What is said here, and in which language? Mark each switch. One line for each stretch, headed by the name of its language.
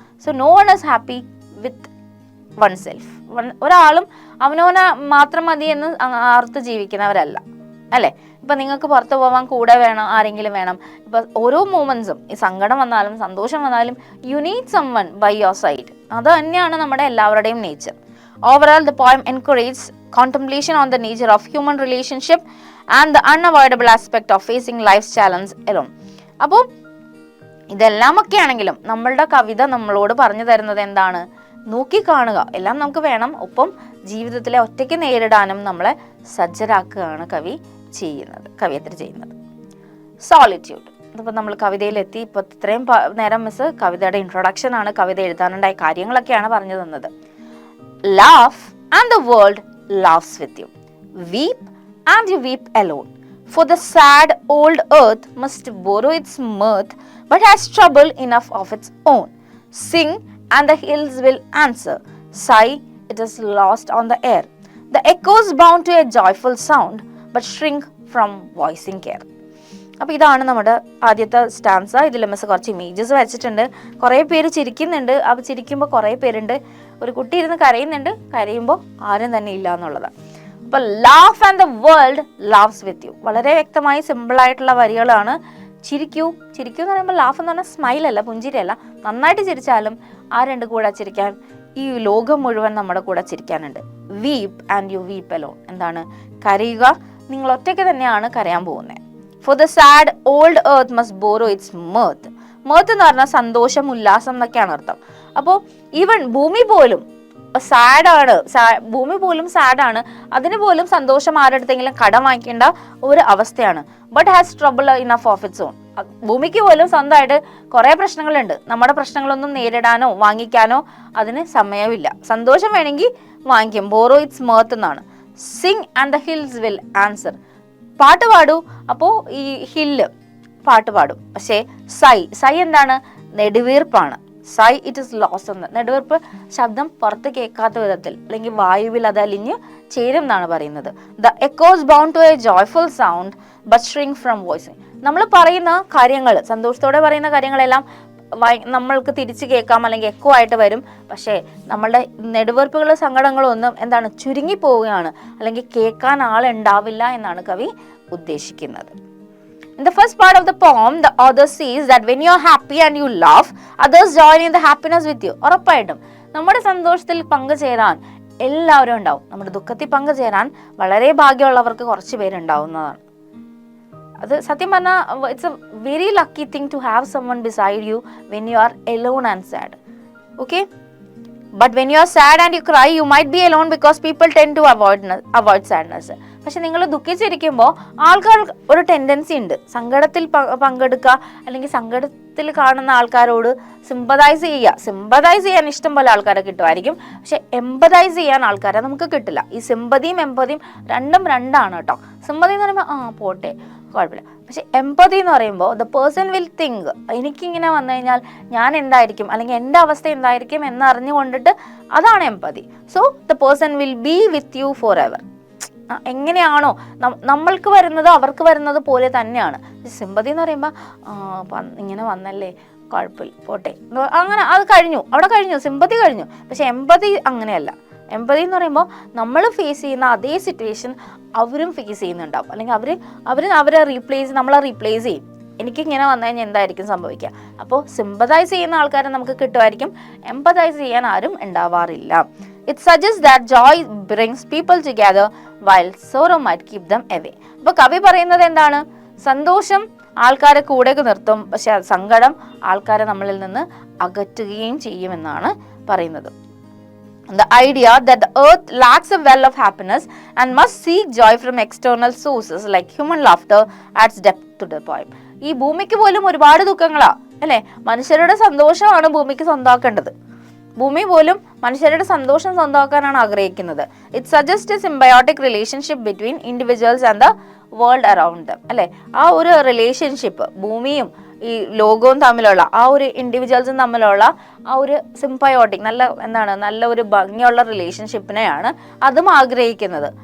English: So no one is happy with one self.
Malayalam: ഒരാളും അവനവനെ മാത്രം മതി എന്ന് ആർത്ത് ജീവിക്കുന്നവരല്ല, അല്ലേ? ഇപ്പം നിങ്ങൾക്ക് പുറത്ത് പോകാൻ കൂടെ വേണം, ആരെങ്കിലും വേണം. ഇപ്പം ഓരോ മൂമെന്റ്സും, ഈ സങ്കടം വന്നാലും സന്തോഷം വന്നാലും
English: You need someone by your side.
Malayalam: അത് തന്നെയാണ് നമ്മുടെ എല്ലാവരുടെയും nature.
English: Overall, the poem encourages contemplation on the nature of human relationship and the unavoidable aspect of facing life's challenge alone.
Malayalam: അപ്പോൾ ഇതെല്ലാമൊക്കെ ആണെങ്കിലും നമ്മളുടെ കവിത നമ്മളോട് പറഞ്ഞു തരുന്നത് എന്താണ്? നോക്കിക്കാണുക, എല്ലാം നമുക്ക് വേണം, ഒപ്പം ജീവിതത്തിലെ ഒറ്റയ്ക്ക് നേരിടാനും നമ്മളെ സജ്ജരാക്കുകയാണ് കവിയത്രി ചെയ്യുന്നത്. സോളിറ്റ്യൂഡ് അതിപ്പോൾ നമ്മൾ കവിതയിലെത്തി. ഇപ്പോൾ ഇത്രയും നേരം മിസ് കവിതയുടെ ഇൻട്രൊഡക്ഷൻ ആണ്, കവിത എഴുതാനുണ്ടായ കാര്യങ്ങളൊക്കെയാണ് പറഞ്ഞു തന്നത്.
English: Laugh and the world laughs with you. Weep and you weep alone. For the sad old earth must borrow its mirth, but has trouble enough of its own. Sing and the hills will answer. Sigh, it is lost on the air. The echoes bound to a joyful sound, but shrink from voicing care.
Malayalam: അപ്പോൾ ഇതാണ് നമ്മുടെ ആദ്യത്തെ stanza. ഇതിൽ miss കുറച്ച് images വെച്ചിട്ടുണ്ട്. കുറേ പേര് ചിരിക്കുന്നുണ്ട്. അപ്പോൾ ചിരിക്കുമ്പോൾ കുറേ പേരുണ്ട്. ഒരു കുട്ടി ഇരുന്ന് കരയുന്നുണ്ട്, കരയുമ്പോൾ ആരും തന്നെ ഇല്ല എന്നുള്ളതാണ്.
English: അപ്പോൾ laugh and the world laughs with you,
Malayalam: വളരെ വ്യക്തമായി സിമ്പിളായിട്ടുള്ള വരികളാണ്. ചിരിക്കൂ എന്ന് പറയുമ്പോൾ ലാഫ് എന്ന് പറഞ്ഞാൽ സ്മൈലല്ല, പുഞ്ചിരിയല്ല. നന്നായിട്ട് ചിരിച്ചാലും ആരുണ്ട് കൂടെ ചിരിക്കാൻ? ഈ ലോകം മുഴുവൻ നമ്മുടെ കൂടെ ചിരിക്കാനുണ്ട്.
English: weep and you weep alone,
Malayalam: എന്താണ്? കരയുക, നിങ്ങൾ ഒറ്റയ്ക്ക് തന്നെയാണ് കരയാൻ പോകുന്നത്.
English: For the sad old earth must borrow its mirth.
Malayalam: mirth എന്ന് പറഞ്ഞാൽ സന്തോഷം, ഉല്ലാസം എന്നൊക്കെയാണ് അർത്ഥം. അപ്പോൾ ഈവൻ ഭൂമി പോലും സാഡാണ്, ഭൂമി പോലും സാഡാണ്. അതിന് പോലും സന്തോഷം ആരെടുത്തെങ്കിലും കടം വാങ്ങിക്കേണ്ട ഒരു അവസ്ഥയാണ്.
English: But has trouble enough of its own.
Malayalam: ഭൂമിക്ക് പോലും സ്വന്തമായിട്ട് കുറേ പ്രശ്നങ്ങളുണ്ട്. നമ്മുടെ പ്രശ്നങ്ങളൊന്നും നേരിടാനോ വാങ്ങിക്കാനോ അതിന് സമയമില്ല. സന്തോഷം വേണമെങ്കിൽ വാങ്ങിക്കും.
English: Borrow its mirth എന്നാണ്. Sing and the hills will answer,
Malayalam: പാട്ട് പാടൂ. അപ്പോൾ ഈ ഹില്ല് പാട്ട് പാടും. പക്ഷേ സൈ എന്താണ്? നെടുവീർപ്പാണ്.
English: Sigh it is lost എന്ന്.
Malayalam: നെടുവീർപ്പ് ശബ്ദം പുറത്ത് കേൾക്കാത്ത വിധത്തിൽ അല്ലെങ്കിൽ വായുവിൽ അത് അലിഞ്ഞ് ചേരും എന്നാണ് പറയുന്നത്.
English: The echoes bound to a joyful sound but shrink from voicing.
Malayalam: നമ്മൾ പറയുന്ന കാര്യങ്ങൾ, സന്തോഷത്തോടെ പറയുന്ന കാര്യങ്ങളെല്ലാം നമ്മൾക്ക് തിരിച്ചു കേൾക്കാം, അല്ലെങ്കിൽ എക്കോ ആയിട്ട് വരും. പക്ഷേ നമ്മളുടെ നെടുവീർപ്പുകളും സങ്കടങ്ങളും ഒന്നും എന്താണ്, ചുരുങ്ങി പോവുകയാണ്, അല്ലെങ്കിൽ കേൾക്കാൻ ആളുണ്ടാവില്ല എന്നാണ് കവി ഉദ്ദേശിക്കുന്നത്.
English: In the first part of the poem, the author says that when you are happy and you laugh, others join in the happiness with you.
Malayalam: ഉറപ്പായിട്ടും നമ്മുടെ സന്തോഷത്തിൽ പങ്കുചേരാൻ എല്ലാവരും ഉണ്ടാവും. നമ്മുടെ ദുഃഖത്തിൽ പങ്കുചേരാൻ വളരെ ഭാഗ്യമുള്ളവർക്ക് കുറച്ച് പേരുണ്ടാവുന്നതാണ്. അത് സത്യം പറഞ്ഞാൽ
English: It's a very lucky thing to have someone beside you when you are alone and sad. Okay? But when you are sad and you cry, you might be alone because people tend to avoid sadness.
Malayalam: പക്ഷെ നിങ്ങൾ ദുഃഖിച്ചിരിക്കുമ്പോൾ ആൾക്കാർ ഒരു tendency ഉണ്ട് സങ്കടത്തിൽ പങ്കെടുക്കുക, അല്ലെങ്കിൽ സങ്കടത്തിൽ കാണുന്ന ആൾക്കാരോട് സിമ്പതൈസ് ചെയ്യാൻ ഇഷ്ടം പോലെ ആൾക്കാരെ കിട്ടുമായിരിക്കും. പക്ഷെ എംപതൈസ് ചെയ്യാൻ ആൾക്കാരെ നമുക്ക് കിട്ടില്ല. ഈ സിമ്പതിയും എംപതിയും രണ്ടും രണ്ടാണ് കേട്ടോ. സിമ്പതി എന്ന് പറയുമ്പോൾ പോട്ടെ കുഴപ്പമില്ല. പക്ഷെ എംപതി എന്ന് പറയുമ്പോൾ
English: the person will think,
Malayalam: എനിക്കിങ്ങനെ വന്നു കഴിഞ്ഞാൽ ഞാൻ എന്തായിരിക്കും, അല്ലെങ്കിൽ എൻ്റെ അവസ്ഥ എന്തായിരിക്കും എന്നറിഞ്ഞുകൊണ്ടിട്ട്, അതാണ് empathy.
English: So the person will be with you for ever.
Malayalam: എങ്ങനെയാണോ നമ്മൾക്ക് വരുന്നത് അവർക്ക് വരുന്നത് പോലെ തന്നെയാണ്. സിമ്പതി എന്ന് പറയുമ്പോൾ ഇങ്ങനെ വന്നല്ലേ കുഴപ്പമില്ല പോട്ടെ, അങ്ങനെ അത് കഴിഞ്ഞു, അവിടെ കഴിഞ്ഞു, സിമ്പതി കഴിഞ്ഞു. പക്ഷെ എംപതി അങ്ങനെയല്ല. എംപതി എന്ന് പറയുമ്പോൾ നമ്മൾ ഫേസ് ചെയ്യുന്ന അതേ സിറ്റുവേഷൻ അവരും ഫേസ് ചെയ്യുന്നുണ്ടാവും, അല്ലെങ്കിൽ അവരെ നമ്മളെ റീപ്ലേസ് ചെയ്യും. എനിക്കിങ്ങനെ വന്നു കഴിഞ്ഞാൽ എന്തായിരിക്കും സംഭവിക്കുക? അപ്പോൾ സിമ്പതൈസ് ചെയ്യുന്ന ആൾക്കാരെ നമുക്ക് കിട്ടുമായിരിക്കും, എംപതൈസ് ചെയ്യാൻ ആരും ഉണ്ടാവാറില്ല.
English: It suggests that joy brings people together while sorrow might keep them away.
Malayalam: അപ്പോൾ കവി പറയുന്നത് എന്താണ്? സന്തോഷം ആൾക്കാരെ കൂടെ നിർത്തും, പക്ഷെ സങ്കടം ആൾക്കാരെ നമ്മളിൽ നിന്ന് അകറ്റുകയും ചെയ്യുമെന്നാണ് പറയുന്നത്.
English: The idea that the earth lacks a well of happiness and must seek joy from external sources like human laughter adds depth to the poem.
Malayalam: ഈ ഭൂമിക്ക് പോലും ഒരുപാട് ദുഃഖങ്ങളാ അല്ലേ? മനുഷ്യരുടെ സന്തോഷമാണ് ഭൂമിക്ക് സ്വന്തമാക്കേണ്ടത്. ഭൂമി പോലും മനുഷ്യരുടെ സന്തോഷം സ്വന്തമാക്കാനാണ് ആഗ്രഹിക്കുന്നത്.
English: It suggest a symbiotic relationship between individuals and the world around them അല്ലേ?
Malayalam: ആ ഒരു റിലേഷൻഷിപ്പ് ഭൂമിയും ഈ ലോകവും തമ്മിലുള്ള, ആ ഒരു ഇൻഡിവിജ്വൽസും തമ്മിലുള്ള ആ ഒരു സിംബയോട്ടിക് നല്ല ഒരു ഭംഗിയുള്ള റിലേഷൻഷിപ്പിനെയാണ് അതും ആഗ്രഹിക്കുന്നത്.